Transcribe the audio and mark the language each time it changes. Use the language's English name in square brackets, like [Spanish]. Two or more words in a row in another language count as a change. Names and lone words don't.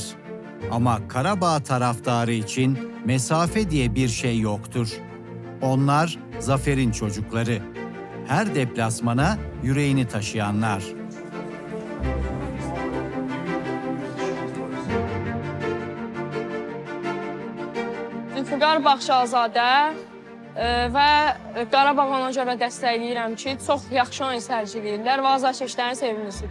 [Turkish] Ama Karabağ taraftarı için mesafe diye bir şey yoktur. Onlar zaferin çocukları. Her deplasmana yüreğini taşıyanlar. [Azerbaijani] Zülfüqar Baxşazadə və Qarabağ ona görə dəstəkləyirəm ki, çox yaxşı oyun sərgiləyirlər və azarkeşlərin sevimlisidir.